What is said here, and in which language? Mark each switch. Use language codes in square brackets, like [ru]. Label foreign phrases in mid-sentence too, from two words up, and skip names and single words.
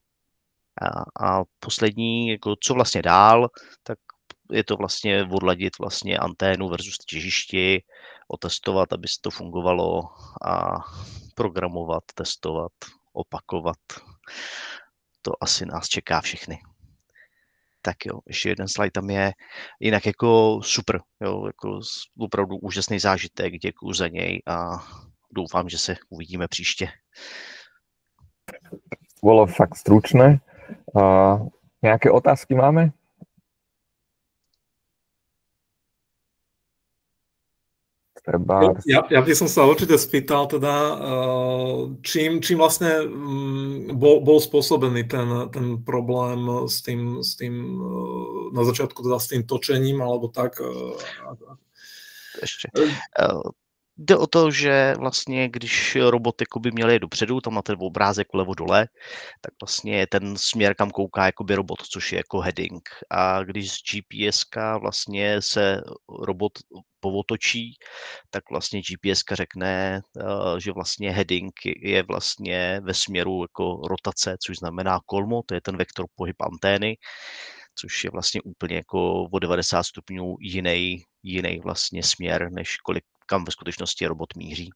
[cs] A poslední, jako co vlastně dál, tak je to vlastně odladit vlastně anténu versus těžišti, otestovat, aby to fungovalo a programovat, testovat, opakovat. To asi nás čeká všechny. Tak jo, ještě jeden slide tam je. Jinak jako super, jo, jako opravdu úžasný zážitek, děkuju za něj a doufám, že se uvidíme příště. [sk] Bolo fakt stručné. Nejaké otázky máme? Ja by som sa určite spýtal teda, čím vlastne bol spôsobený ten problém s tým na začiatku teda s tým točením, alebo tak? [cs] Ještě. Jde o to, že vlastně, když robot by měl jít dopředu, tam na ten obrázek vlevo dole, tak vlastně ten směr, kam kouká jakoby robot, což je jako heading. A když z GPS-ka vlastně se robot povotočí, tak vlastně GPS-ka řekne, že vlastně heading je vlastně ve směru jako rotace, což znamená kolmo, to je ten vektor pohyb antény, což je vlastně úplně jako o 90 stupňů jiný vlastně směr, než kam ve skutečnosti robot míří.